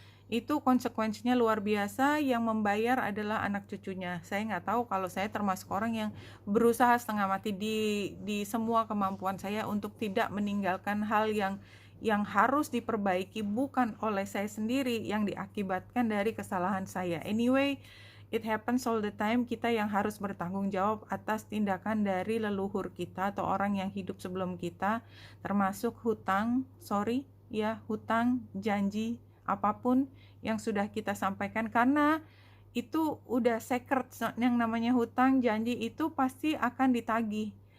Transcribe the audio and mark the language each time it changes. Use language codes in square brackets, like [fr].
[id] Itu konsekuensinya luar biasa, yang membayar adalah anak cucunya. Saya nggak tahu, kalau saya termasuk orang yang berusaha setengah mati di semua kemampuan saya untuk tidak meninggalkan hal yang harus diperbaiki, bukan oleh saya sendiri, yang diakibatkan dari kesalahan saya. [en] Anyway, it happens all the time. [id] Kita yang harus bertanggung jawab atas tindakan dari leluhur kita atau orang yang hidup sebelum kita, termasuk hutang, hutang, janji, apapun yang sudah kita sampaikan, karena itu udah sacred. Yang namanya hutang, janji itu pasti akan ditagih.